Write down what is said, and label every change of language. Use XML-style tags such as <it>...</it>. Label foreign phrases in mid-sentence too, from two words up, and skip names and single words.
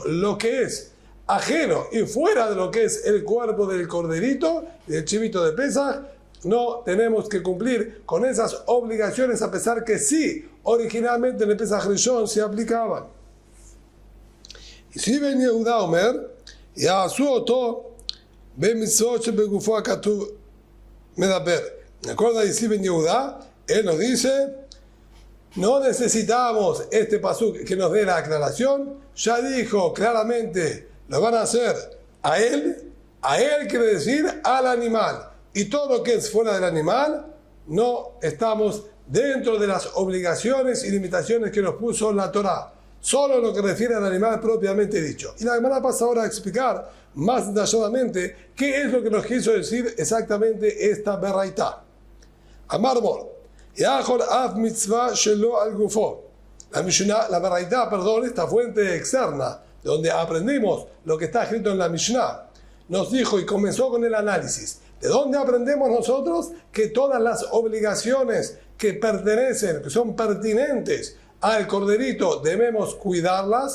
<es>Lo que es ajeno y fuera de lo que es el cuerpo del corderito y del chivito de Pesaj, no tenemos que cumplir con esas obligaciones, a pesar que sí, originalmente en el</es> <he>פסח ראשון</he> <es>se aplicaban. Y si</es> <he>Ben Yehuda Omer, יעשו אותו במצוות שבגופו הכתוב מדבר.</he> <es>¿De acuerdo a Ibn Yehuda? Él nos dice, no necesitamos este pasuk que nos dé la aclaración, ya dijo claramente, lo van a hacer a él quiere decir al animal, y todo lo que es fuera del animal, no estamos dentro de las obligaciones y limitaciones que nos puso la Torá. Solo lo que refiere al animal propiamente dicho. Y la Gemara pasa ahora a explicar más detalladamente qué es lo que nos quiso decir exactamente esta beraitá.</es> <he>אמר מר יכול אף מצווה שלא על גופו.</he> <es>La Mishnah, la beraitá, perdón, esta fuente externa, donde aprendimos lo que está escrito en la Mishnah, nos dijo y comenzó con el análisis. ¿De dónde aprendemos nosotros que todas las obligaciones que pertenecen, que son pertinentes al corderito, debemos cuidarlas?</es>